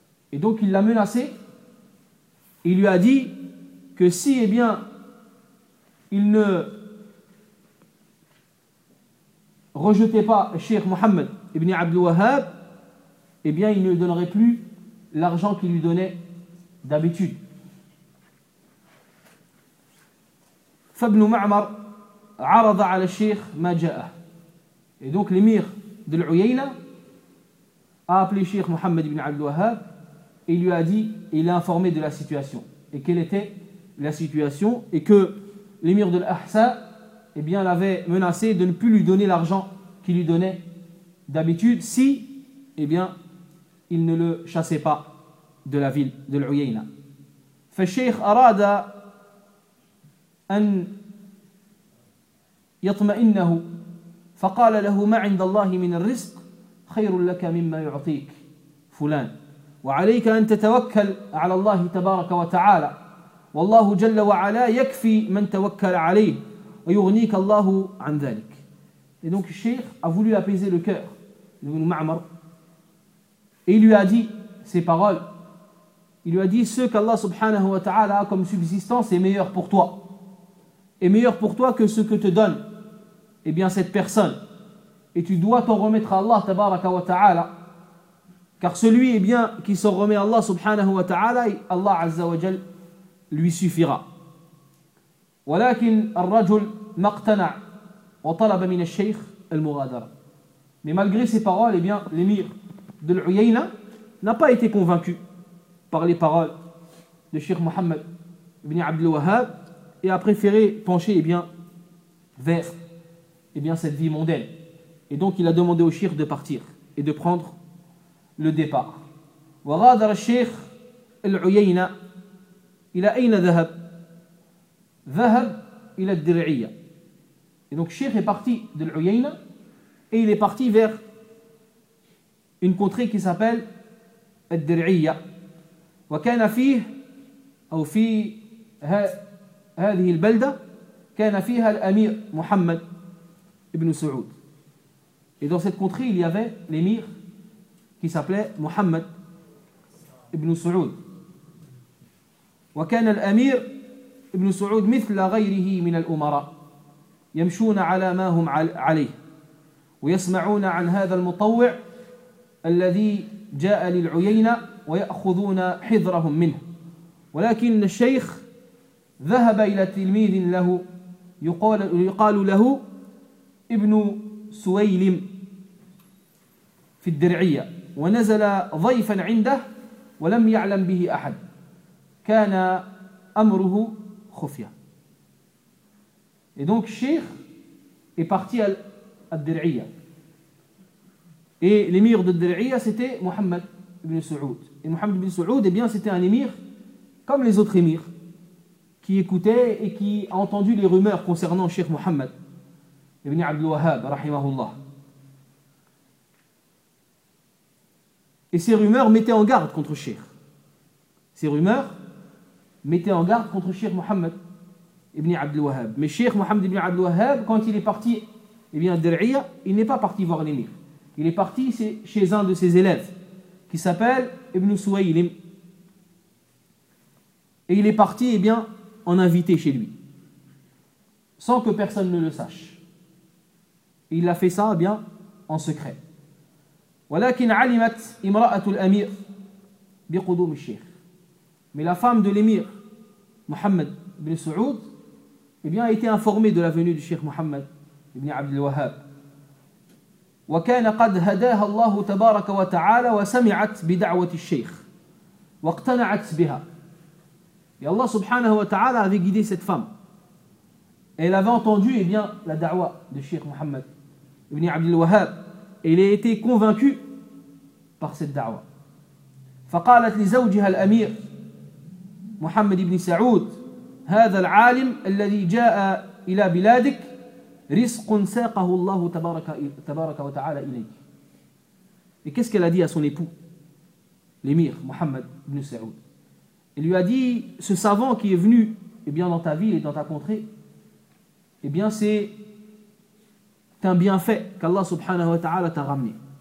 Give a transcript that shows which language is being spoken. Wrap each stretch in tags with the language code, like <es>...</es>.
<fr>Et donc il l'a menacé, il lui a dit que si il ne rejetait pas Cheikh Mohammed ibn Abdul Wahhab, il ne donnerait plus l'argent qu'il lui donnait d'habitude.</fr> <ar>فابن معمر عرض على الشيخ ما جاءه.</ar> <fr>Et donc l'émir de l'Uyayna a appelé Cheikh Mohammed ibn Abdul Wahhab et lui a dit, et il l'a informé de la situation. Et quelle était la situation? Et que l'émir de l'Ahsa l'avait menacé de ne plus lui donner l'argent qu'il lui donnait d'habitude si il ne le chassait pas de la ville de l'Uyayna.</fr> <ar>فالشيخ أراد أن يطمئنه فقال له ما عند الله من الرزق خير لك مما يعطيك فلان وعليك أن تتوكل على الله تبارك وتعالى والله جل وعلا يكفي من توكل عليه ويغنيك الله عن ذلك.</ar> <fr>Et donc الشيخ a voulu apaiser le cœur de Ibn Ma'mar et il lui a dit ces paroles. Il lui a dit: ce qu'Allah subhanahu wa ta'ala a comme subsistance est meilleur pour toi, est meilleur pour toi que ce que te donne cette personne, et tu dois t'en remettre à Allah tabaraka wa ta'ala, car celui qui s'en remet à Allah subhanahu wa ta'ala, Allah azza wa jal lui suffira.</fr> <ar>ولكن الرجل مقتنع وطلب من الشيخ المغادرة.</ar> <fr>Mais malgré ces paroles, l'émir de l'Uyayna n'a pas été convaincu par les paroles de Cheikh Mohammed ibn Abdul Wahhab et a préféré pencher vers cette vie mondaine. Et donc il a demandé au cheikh de partir et de prendre le départ.</fr> <ar>وغادر الشيخ العيينة إلى أين ذهب؟ ذهب إلى الدرعية.</ar> <fr>Et donc cheikh est parti de العيينة et il est parti vers une contrée qui s'appelle الدرعية.</fr> <ar>وكان فيه أو في هذه البلدة كان فيها الأمير محمد ابن سعود.</ar> <fr>Et dans cette contrée il y avait l'émir qui s'appelait Mohammed ibn Saoud.</fr> <ar>وكان الأمير ابن سعود مثل غيره من الأمراء يمشون على ما هم عليه ويسمعون عن هذا المطوع الذي جاء للعيينة ويأخذون حذرهم منه ولكن الشيخ ذهب إلى تلميذ له يقال له ابن سويلم في الدرعية ونزل ضيفا عنده ولم يعلم به أحد كان أمره خفيا.</ar> <fr>Et donc Cheikh est parti à الدرعية Et l'émir de Dari'a, c'était Mohammed ibn Saoud. Et Mohammed ibn Saoud, eh bien, c'était un émir comme les autres émirs, qui écoutait et qui a entendu les rumeurs concernant Cheikh Mohammed ibn Abdul Wahhab, rahimahullah. Et ces rumeurs mettaient en garde contre Cheikh. Ces rumeurs mettaient en garde contre Cheikh Mohammed ibn Abdul Wahhab. Mais Cheikh Mohammed ibn Abdul Wahhab, quand il est parti, eh bien, à Dari'a, il n'est pas parti voir l'émir. Il est parti chez un de ses élèves qui s'appelle Ibn Suwaylim. Et il est parti, eh bien, en invité chez lui, sans que personne ne le sache. Et il a fait ça, eh bien, en secret.</fr> <ar>ولكن علمت امرأة الأمير بقدوم الشيخ.</ar> <fr>Mais la femme de l'émir Mohammed ibn Saoud, eh bien, a été informée de la venue du Cheikh Mohammed ibn Abd al-Wahhab.</fr> <ar>وكان قد هداها الله تبارك وتعالى وسمعت بدعوة الشيخ واقتنعت بها.</ar> <fr>Et Allah subhanahu wa ta'ala avait guidé cette femme. Elle avait entendu, eh bien, la da'wa de Cheikh Mohammed ibn Abd al-Wahhab. Il a été convaincu par cette da'wa.</fr> <ar>فقالت لزوجها الأمير محمد بن سعود هذا العالم الذي جاء إلى بلادك رزق ساقه الله تبارك وتعالى إليك.</ar> <fr>Et qu'est-ce qu'elle a dit à son époux, l'émir Mohammed ibn Saoud? Elle lui a dit: ce savant qui est venu, eh bien, dans ta ville et dans ta contrée, eh bien, c'est un bienfait qu'Allah subhanahu wa ta'ala t'a ramené.</fr>